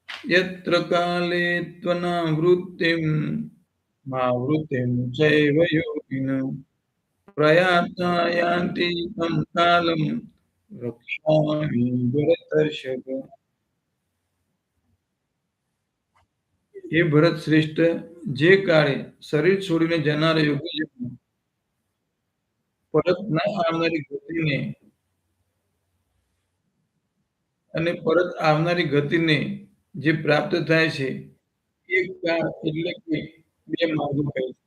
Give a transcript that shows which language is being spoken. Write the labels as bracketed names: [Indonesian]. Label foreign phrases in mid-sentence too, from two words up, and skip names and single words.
[Sanskrit] यत्र काले त्वनावृत्तिं मावृत्तिं चैव योगिनः प्रयाता यान्ति तं कालं रक्षामि भरतर्षभ. [Gujarati] હે ભરત શ્રેષ્ઠ, જે કાળે શરીર છોડીને જનારા યોગીજનો પરત ન આવનારી ગતિને અને પરત આવનારી ગતિને જે પ્રાપ્ત થાય છે, એ કાળ એટલે કે 2 માર્ગો કહે છે.